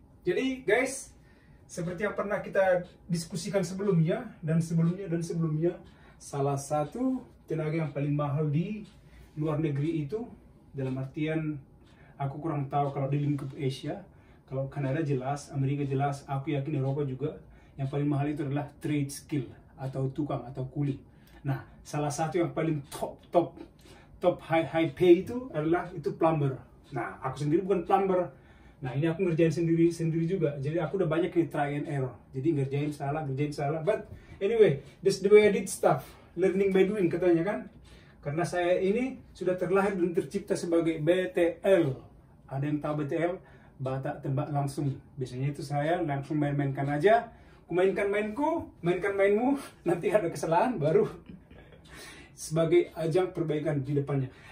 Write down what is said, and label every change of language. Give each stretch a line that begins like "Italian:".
Indonesian: Jadi guys, seperti yang pernah kita diskusikan sebelumnya dan sebelumnya, salah satu tenaga yang paling mahal di luar negeri itu, dalam artian aku kurang tahu kalau di lingkup Asia, kalau Kanada jelas, Amerika jelas, aku yakin Eropa juga, yang paling mahal itu adalah trade skill atau tukang atau kuli. Nah, salah satu yang paling top high pay itu adalah itu plumber. Nah, aku sendiri bukan plumber. Nah, ini aku ngerjain sendiri juga. Jadi aku udah banyak nih try and error. Jadi ngerjain salah.
English: But anyway, that's the way I did stuff. Learning by doing
Indonesian: katanya kan. Karena saya ini sudah terlahir dan tercipta sebagai BTL. Ada yang tahu BTL? Batak tembak langsung. Biasanya itu saya langsung main-mainkan aja. Kumainkan mainku, mainkan mainmu, nanti ada kesalahan baru sebagai ajang perbaikan di depannya.